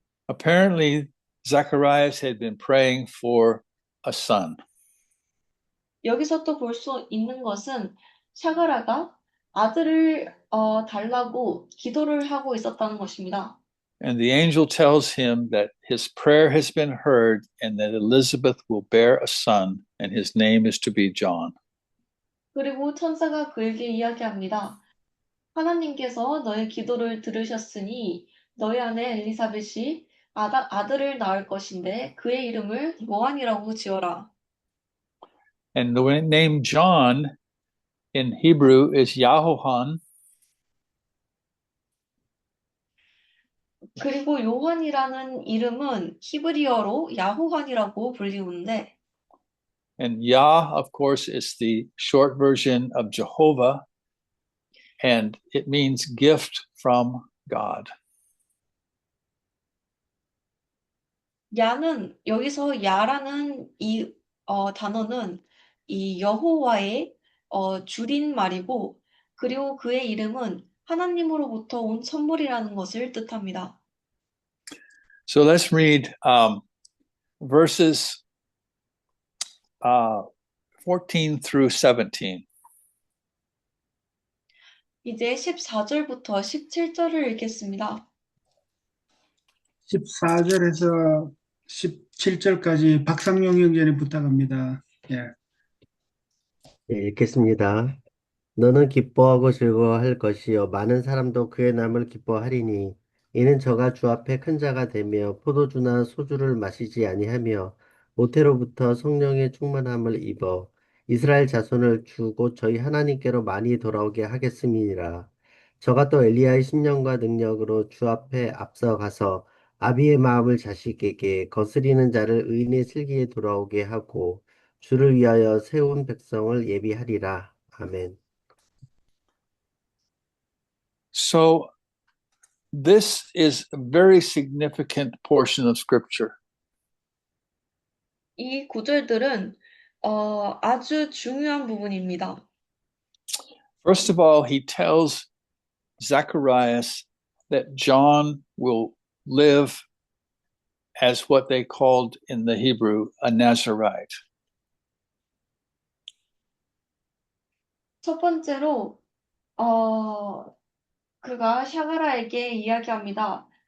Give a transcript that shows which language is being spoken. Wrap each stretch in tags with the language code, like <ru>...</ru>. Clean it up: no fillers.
<en>Apparently, Zacharias had been praying for a son.</en> <ko>여기서 또 볼 수 있는 것은 샤가라가 아들을 달라고 기도를 하고 있었다는 것입니다.</ko> <en>And the angel tells him that his prayer has been heard and that Elizabeth will bear a son and his name is to be John.</en> <ko>그리고 천사가 그에게 이야기합니다. 하나님께서 너의 기도를 들으셨으니 너의 아내 엘리사벳이 아들을 낳을 것인데 그의 이름을 요한이라고 지어라.</ko> <en>And the name John in Hebrew is Yahohan.</en> <ko>그리고 요한이라는 이름은 히브리어로 야호한이라고 불리우는데</ko> <en>And Yah, of course, is the short version of Jehovah, and it means gift from God.</en> <ko>야는 여기서 야라는 이 단어는 이 여호와의 줄인 말이고 그리고 그의 이름은 하나님으로부터 온 선물이라는 것을 뜻합니다.</ko> <en>So let's read verses 14 through 17.</en> <ko>이제 14절부터 17절을 읽겠습니다. 14절에서 17절까지 박상용 형제님 부탁합니다. 예. 예, 읽겠습니다. 너는 기뻐하고 즐거워할 것이요 많은 사람도 그의 남을 기뻐하리니 이는 저가 주 앞에 큰 자가 되며 포도주나 소주를 마시지 아니하며 모태로부터 성령의 충만함을 입어 이스라엘 자손을 주고 저희 하나님께로 많이 돌아오게 하겠음이니라. 저가 또 엘리야의 신령과 능력으로 주 앞에 앞서가서 아비의 마음을 자식에게 거스리는 자를 의인의 슬기에 돌아오게 하고 주를 위하여 세운 백성을 예비하리라. 아멘.</ko> <en>So this is a very significant portion of scripture.</en> <ko>이 구절들은 아주 중요한 부분입니다.</ko> <en>First of all, he tells Zacharias that John will live as what they called in the Hebrew a Nazarite.</en> <ko>첫 번째로 그가 샤가라에게 이야기합니다.</ko>